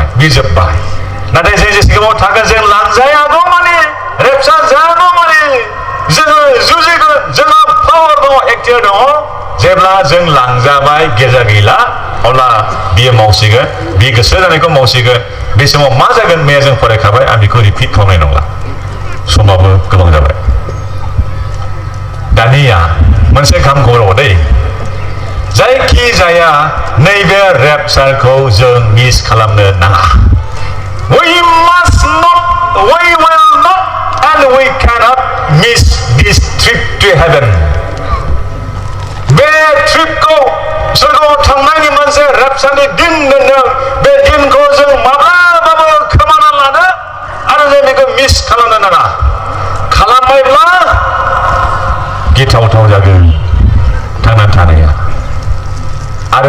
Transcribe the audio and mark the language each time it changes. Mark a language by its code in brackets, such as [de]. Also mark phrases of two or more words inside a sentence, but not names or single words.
[brx] बे जोब्बाय नाथाय जों जेसेबां थागोन जों लांजायागौ माने रेपचार जायागौ माने जोङो जुजिगोन जोंहा पावार दङ एक्टियार दङ जेब्ला जों लांजाबाय गेजा गैला अब्ला बियो मावसिगोन बे गोसो जानायखौ मावसिगोन बे समाव मा जागोन मैया जों फरायखाबाय आं बेखौ रिपिट खालामनाय नंला समाबो गोबां जाबाय दानिया मोनसे खाम खबराव दै जायखि जाया नैबे रेपचारखौ जों मिस खालामनो नाङा [en] we must not we will not and we cannot miss this trip to heaven [brx] बे ट्रिपखौ सोरगोआव थांनायनि मोनसे रेपचारनि दिन दोनदों बे दिनखौ जों माब्लाबाबो खोमाना लानो आरो जों बेखौ मिस खालामनो नाङा खालामबायब्ला गिथावथाव जागोन थांनानै थानाया आरो